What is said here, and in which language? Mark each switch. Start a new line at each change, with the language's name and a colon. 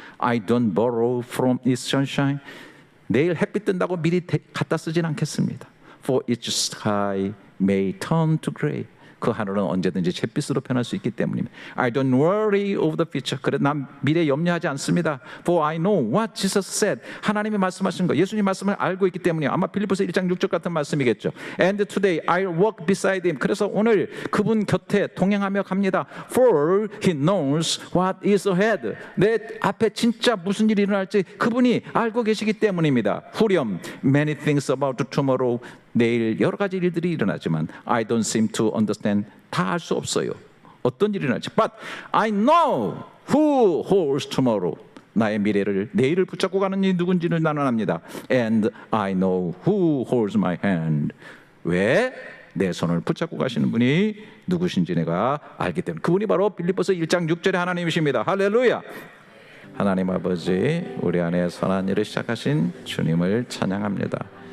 English: I don't borrow from its sunshine.
Korean: 내일 햇빛 뜬다고 미리 갖다 쓰진 않겠습니다.
English: For each sky may turn to gray.
Korean: 그 하늘은 언제든지 잿빛으로 변할 수 있기 때문입니다.
English: I don't worry of the future.
Korean: 그래, 난 미래 염려하지 않습니다.
English: For I know what Jesus said.
Korean: 하나님이 말씀하신 거, 예수님 말씀을 알고 있기 때문이에요. 아마 빌립보서 1장 6절 같은 말씀이겠죠.
English: And today I'll walk beside him.
Korean: 그래서 오늘 그분 곁에 동행하며 갑니다.
English: For he knows what is ahead.
Korean: 내 앞에 진짜 무슨 일이 일어날지 그분이 알고 계시기 때문입니다.
English: 후렴, many things about tomorrow.
Korean: 내일 여러 가지 일들이 일어나지만
English: I don't seem to understand.
Korean: 다 알 수 없어요. 어떤 일이 일어날지.
English: But I know who holds tomorrow.
Korean: 나의 미래를, 내일을 붙잡고 가는 이 누군지를 나는 압니다.
English: And I know who holds my hand.
Korean: 왜? 내 손을 붙잡고 가시는 분이 누구신지 내가 알기 때문에 그분이 바로 빌립보서 1장 6절의 하나님이십니다. 할렐루야. 하나님 아버지, 우리 안에 선한 일을 시작하신 주님을 찬양합니다.